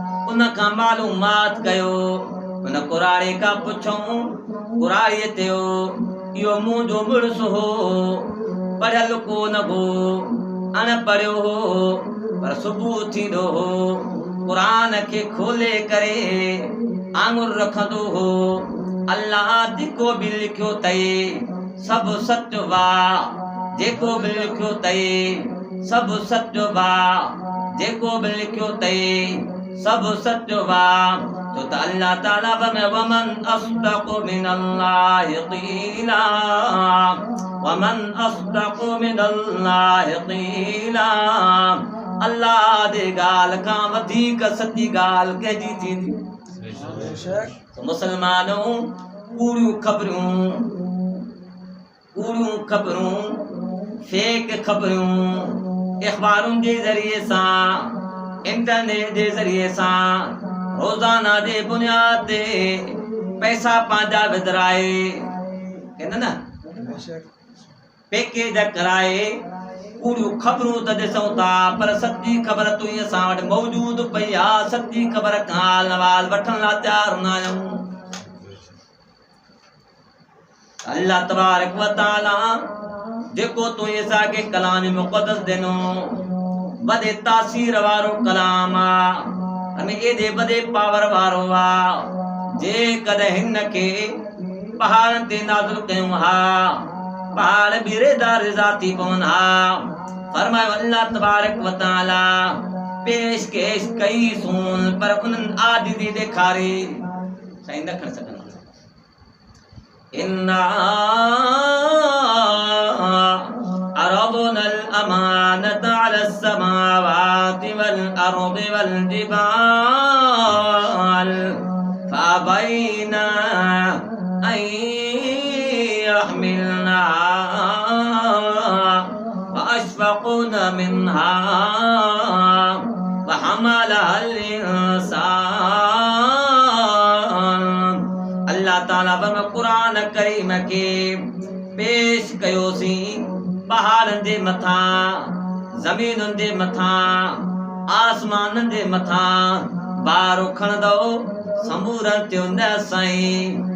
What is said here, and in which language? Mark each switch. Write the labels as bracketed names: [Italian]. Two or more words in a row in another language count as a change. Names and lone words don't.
[Sindhi] उन खां मालूमात कयो, उन कुरारी खां पुछऊं कुरारीअ थियो इहो मुंहिंजो मुड़ुसु हो, पढ़ियल कोन हो, अनपढ़ियो हो, पर सुबुह थींदो हो क़ुरान खे खोले करे आंगुर रखंदो हो। अल्लाह जेको बि लिखियो अथई सभु सच वा, जेको बि लिखियो अथई सभु सच वा, जेको बि लिखियो अथई सभु सच वा। छो त अल्लाह ताला [Arabic] ومن أصدق من الله قيلا, ومن أصدق من الله قيلا. [Sindhi] अल्लाह जे ॻाल्हि खां वधीक सची ॻाल्हि कंहिंजी थींदी। तो मुसलमानो कूड़ियूं ख़बरूं फेक ख़बरूं अख़बारुनि जे ज़रिए सां, इंटरनेट जे ज़रिए सां रोज़ाना जे बुनियाद ते पैसा पंहिंजा विझराए न पैकेज कराए कूड़ियूं ख़बरूं त ॾिसूं था, पर सची ख़बर तूं असां वटि मौजूदु पई आहे। सची ख़बर खां हाल वठण लाइ तयारु न आहियूं। [Arabic] الله تبارك وتعالى [Sindhi] जेको तूं असांखे कलाम मुक़द्दस ॾिनो, वॾे तासीर वारो कलाम आहे, अने एॾे वॾे पावर वारो आहे। जेकॾहिं हिन खे पहाड़नि ते नाज़िल कयूं हा, पहाड़ बि रिज़ा थी पवनि हा। फरमायो [Arabic] الله تبارك وتعالى [Sindhi] पेशकेश कई सून, पर उन्हनि आजिज़ी ॾेखारी साईं न खण सघंदा। [Arabic] إنا عرضنا الأمانة على السماوات والأرض والجبال فأبين أن يحملنها وأشفقن منها وحملها الإنسان. [Sindhi] अल्लाह ताला फरमाए क़ुरान करीम के पेश कयोसी पहाड़न जे मथां ज़मीनुन जे मथां आसमानन जे मथां बारो खणंदो समूरन त्यो न साईं